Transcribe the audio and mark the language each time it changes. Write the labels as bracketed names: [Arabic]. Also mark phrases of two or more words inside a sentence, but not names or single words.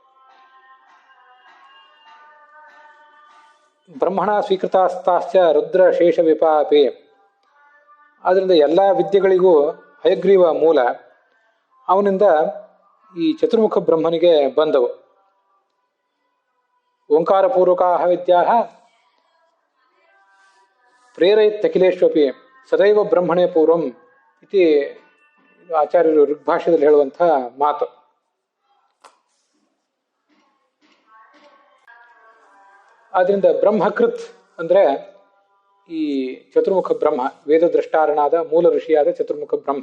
[Sanskrit] ಬ್ರಹ್ಮಣ ಸ್ವೀಕೃತಾಸ್ತಾಶ್ಚ ರುದ್ರ ಶೇಷ ವಿಪಾಪಿ. [Kannada] ಆದ್ರಿಂದ ಎಲ್ಲಾ ವಿದ್ಯೆಗಳಿಗೂ ಹಯಗ್ರೀವ ಮೂಲ. ಅವನಿಂದ ಈ ಚತುರ್ಮುಖ ಬ್ರಹ್ಮನಿಗೆ ಬಂದವು. [Sanskrit] ಓಂಕಾರ ಪೂರ್ವಕಾ ವಿದ್ಯಾ ಪ್ರೇರಯಿತ್ತಖಿಲೇಶ್ವಪಿ ಸದೈವ ಬ್ರಹ್ಮಣೇ ಪೂರ್ವಂ ಇತಿ [Kannada] ಆಚಾರ್ಯರು ಋಗ್ಭಾಷ್ಯದಲ್ಲಿ ಹೇಳುವಂತಹ ಮಾತು. ಆದ್ರಿಂದ ಬ್ರಹ್ಮಕೃತ್ ಅಂದ್ರೆ ಈ ಚತುರ್ಮುಖ ಬ್ರಹ್ಮ, ವೇದದ್ರಷ್ಟಾರನಾದ ಮೂಲ ಋಷಿಯಾದ ಚತುರ್ಮುಖ ಬ್ರಹ್ಮ.